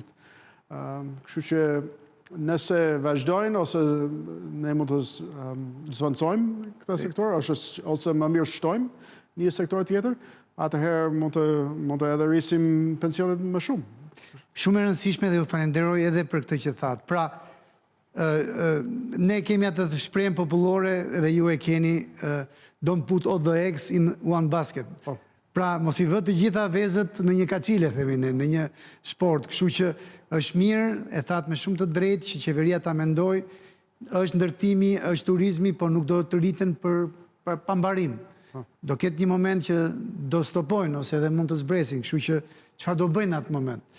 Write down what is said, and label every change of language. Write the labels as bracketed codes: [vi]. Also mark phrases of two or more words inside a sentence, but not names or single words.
[sq] Kështu që nëse vazhdojnë ose ne mund të zvoncojmë këta sektor, ose më mirë shtojmë një sektor tjetër, atëherë mund të edhe rrisim pensionet më shumë. Shumë e rëndësishme dhe ju falenderoj edhe për këtë që thatë. Pra, ne kemi atë të shprehjen popullore dhe ju e keni [en] don't put all the eggs in one basket. [sq] Pra, mos i vë të gjitha vezët në një kacile, themi ne, në një sport. Kështu që është mirë, e thatë me shumë të drejtë, që qeveria ta mendoj, është ndërtimi, është turizmi, por nuk do të rriten për pambarim. Do ketë një moment që do stopojnë, ose edhe mund të zbresin, kështu që çfarë do bëjnë atë moment.